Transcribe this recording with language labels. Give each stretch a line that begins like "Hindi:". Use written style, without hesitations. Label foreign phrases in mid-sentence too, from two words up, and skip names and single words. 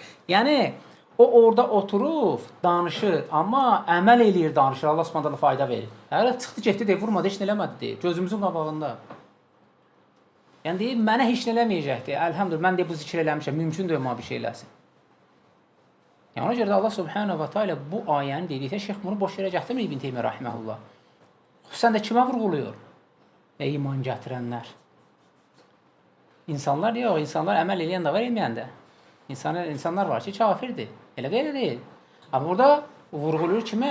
Azerbaijani: Yəni, o orada oturub, danışır, amma əməl eləyir, danışır, Allah subhanallah fayda verir. Hələ çıxdı, getdi, deyir, vurmadı, heç nə eləmədi, deyir, gözümüzün qabağında. Yəni, deyir, mənə heç nə eləməyəcəkdir, əlhamdülillah, mən deyir, bu zikir eləmişəm, mümkündür ma bir şey eləsin. Yəni, ona görə də Allah
Arabic: سبحانه وتعالى
Azerbaijani: bu ayəni dedikdə, şeyx bunu boş yerə gətirmir İbn Teymiyyə rahiməhullah. Xüsusən də kimə vurğuluyor? İman gətirənlər. İnsanlar yox, insanlar əməl eləyən də var, elməyən də. İnsanlar var ki, kafirdir. Elə qeylə deyil. Amma burada vurğulur kimə?